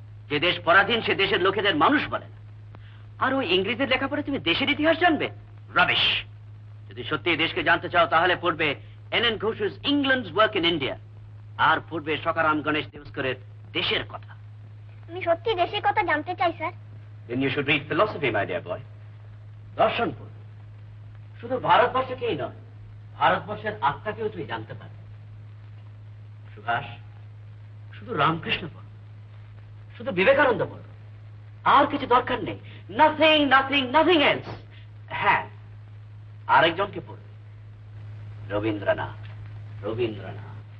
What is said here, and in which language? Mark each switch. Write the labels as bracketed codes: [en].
[bn] যে দেশ পরাধীন সে দেশের লোকেদের মানুষ বলে না। আর ওই ইংরেজের লেখাপড়ে তুমি দেশের ইতিহাস জানবে? রাবিশ। যদি সত্যি দেশকে জানতে চাও তাহলে পড়বে এন এন ঘোষের ইংল্যান্ডস ওয়ার্ক ইন ইন্ডিয়া। আর পূর্বে সকারাম গণেশ দেবস্করের দেশের কথা। আমি সত্যি দেশের কথা জানতে চাই sir. [en] Then you should read philosophy, my dear boy. [bn] দর্শন পড়। শুধু ভারতবর্ষকেই নয়, ভারতবর্ষের আত্মাকেও তুই জানতে পারবি। সুভাষ, শুধু রামকৃষ্ণ পড়, শুধু বিবেকানন্দ পড়, আর কিছু দরকার নেই। [en] Nothing nothing nothing else. [bn] হ্যাঁ, আরেকজনকে পড়বে, রবীন্দ্রনাথ। রবীন্দ্রনাথ